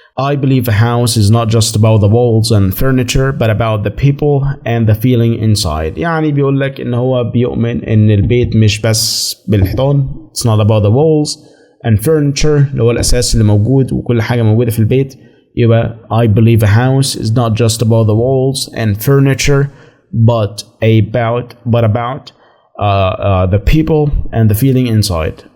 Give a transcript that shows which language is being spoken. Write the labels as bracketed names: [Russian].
[English] I believe a house is not just about the walls and furniture but about the people and the feeling inside. [Arabic] يعني بيقول لك إن هو بيؤمن إن البيت مش بس بالحيطان. [English] It's not about the walls and furniture [Arabic] اللي هو الأساس اللي موجود وكل حاجة موجودة في البيت. يبقى [English] I believe a house is not just about the walls and furniture but about the people and the feeling inside.